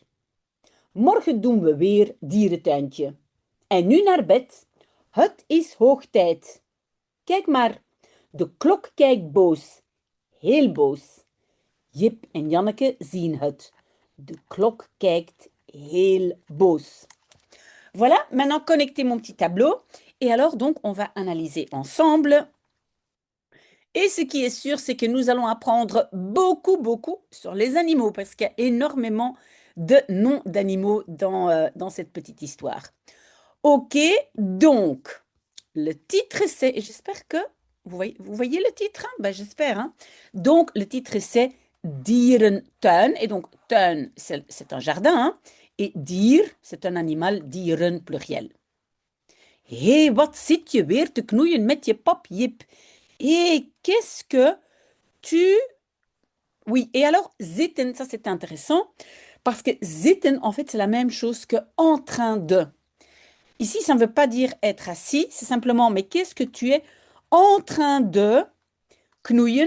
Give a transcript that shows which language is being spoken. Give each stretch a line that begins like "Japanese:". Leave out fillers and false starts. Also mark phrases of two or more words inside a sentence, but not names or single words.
Dutch: Morgen doen we weer dierentuintje. En nu naar bed. Het is hoog tijd. Kijk maar, de klok kijkt boos. Heel boos. Jip en Janneke zien het. De klok kijkt heel boos.
French: Voilà, maintenant connectez mon petit tableau. Et alors, donc, on va analyser ensemble. Et ce qui est sûr, c'est que nous allons apprendre beaucoup sur les animaux, parce qu'il y a énormément de noms d'animaux dans cette petite histoire. Ok, donc, le titre c'est, et j'espère que vous voyez le titre, hein? Ben, j'espère. Hein? Donc, le titre c'est Dierentuin, et donc tuin, c'est un jardin, hein? Et dier, c'est un animal, dieren pluriel.
Dutch: Hé, wat zit je weer te knoeien met je pap, Jip?
French: Et qu'est-ce que tu... Oui, et alors, zitten, ça c'est intéressant, parce que zitten, en fait, c'est la même chose que en train de. Ici, ça ne veut pas dire être assis, c'est simplement, mais qu'est-ce que tu es en train de knoeien?